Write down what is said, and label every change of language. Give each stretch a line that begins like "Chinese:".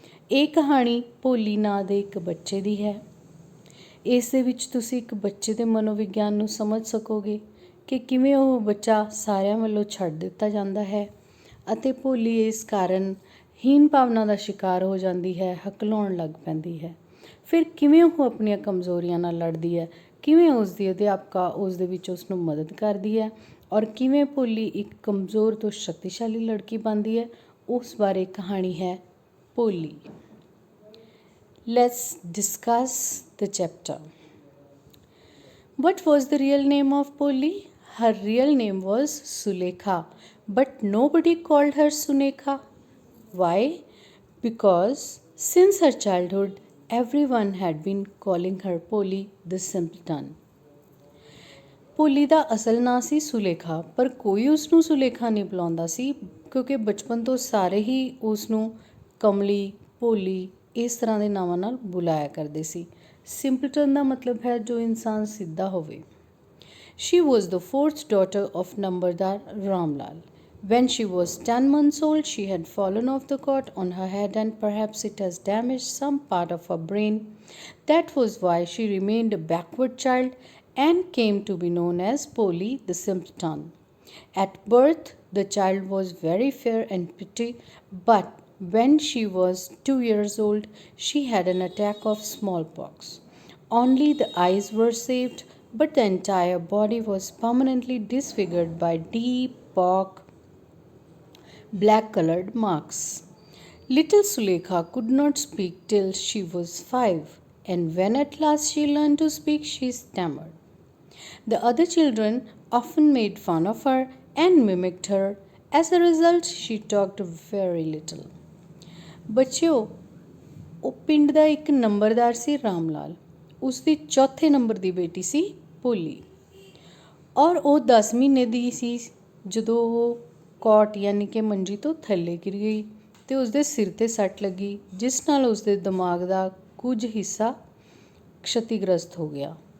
Punjabi: ਇਹ ਕਹਾਣੀ ਭੋਲੀ ਨਾਂ ਦੇ ਇੱਕ ਬੱਚੇ ਦੀ ਹੈ। ਇਸ ਦੇ ਵਿੱਚ ਤੁਸੀਂ ਇੱਕ ਬੱਚੇ ਦੇ ਮਨੋਵਿਗਿਆਨ ਨੂੰ ਸਮਝ ਸਕੋਗੇ ਕਿ ਕਿਵੇਂ ਉਹ ਬੱਚਾ ਸਾਰਿਆਂ ਵੱਲੋਂ ਛੱਡ ਦਿੱਤਾ ਜਾਂਦਾ ਹੈ ਅਤੇ ਭੋਲੀ ਇਸ ਕਾਰਨ ਹੀਨ ਭਾਵਨਾ ਦਾ ਸ਼ਿਕਾਰ ਹੋ ਜਾਂਦੀ ਹੈ, ਹਕਲਾਉਣ ਲੱਗ ਪੈਂਦੀ ਹੈ। ਫਿਰ ਕਿਵੇਂ ਉਹ ਆਪਣੀਆਂ ਕਮਜ਼ੋਰੀਆਂ ਨਾਲ ਲੜਦੀ ਹੈ, ਕਿਵੇਂ ਉਸ ਦੀ ਅਧਿਆਪਕਾ ਉਸ ਦੇ ਵਿੱਚ ਉਸ ਨੂੰ ਮਦਦ ਕਰਦੀ ਹੈ ਔਰ ਕਿਵੇਂ ਭੋਲੀ ਇੱਕ ਕਮਜ਼ੋਰ ਤੋਂ ਸ਼ਕਤੀਸ਼ਾਲੀ ਲੜਕੀ ਬਣਦੀ ਹੈ, ਉਸ ਬਾਰੇ ਕਹਾਣੀ ਹੈ Polly.
English: Let's discuss the chapter. What was the real name of Polly? Her real name was Sulekha, but nobody called her Sunekha. Why? Because since her childhood, everyone had been calling her Polly the simpleton.
Punjabi: ਭੋਲੀ ਦਾ ਅਸਲ ਨਾਂ ਸੀ ਸੁਲੇਖਾ, ਪਰ ਕੋਈ ਉਸਨੂੰ ਸੁਲੇਖਾ ਨਹੀਂ ਬੁਲਾਉਂਦਾ ਸੀ ਕਿਉਂਕਿ ਬਚਪਨ ਤੋਂ ਸਾਰੇ ਹੀ ਉਸਨੂੰ ਕਮਲੀ, ਭੋਲੀ ਇਸ ਤਰ੍ਹਾਂ ਦੇ ਨਾਵਾਂ ਨਾਲ ਬੁਲਾਇਆ ਕਰਦੇ ਸੀ। ਸਿੰਪਲਟਨ ਦਾ ਮਤਲਬ ਹੈ ਜੋ ਇਨਸਾਨ ਸਿੱਧਾ ਹੋਵੇ।
English: She was the 4th daughter of ਨੰਬਰਦਾਰ Ram Lal. When she was 10 months old, she had fallen off the cot on her head and perhaps it has damaged some part of her brain. That was why she remained a backward child and came to be known as Polly the simpleton. At birth, the child was very fair and pretty, but when she was 2 years old, she had an attack of smallpox. Only the eyes were saved, but the entire body was permanently disfigured by deep black-colored marks. Little Sulekha could not speak till she was 5, and when at last she learned to speak, she stammered. The other children often made fun of her and mimicked her. As a result, she talked very little.
Punjabi: ਬੱਚਿਓ, ਉਹ ਪਿੰਡ ਦਾ ਇੱਕ ਨੰਬਰਦਾਰ ਸੀ ਰਾਮ ਲਾਲ। ਉਸ ਦੀ ਚੌਥੇ number ਦੀ ਬੇਟੀ ਸੀ ਭੋਲੀ ਔਰ ਉਹ 10 ਮਹੀਨੇ ਦੀ ਸੀ ਜਦੋਂ ਉਹ ਕੋਟ ਯਾਨੀ ਕਿ ਮੰਜੀ ਤੋਂ ਥੱਲੇ ਗਿਰ ਗਈ ਅਤੇ ਉਸਦੇ ਸਿਰ 'ਤੇ ਸੱਟ ਲੱਗੀ, ਜਿਸ ਨਾਲ ਉਸਦੇ ਦਿਮਾਗ ਦਾ ਕੁਝ ਹਿੱਸਾ ਕਸ਼ਤੀਗ੍ਰਸਤ ਹੋ ਗਿਆ।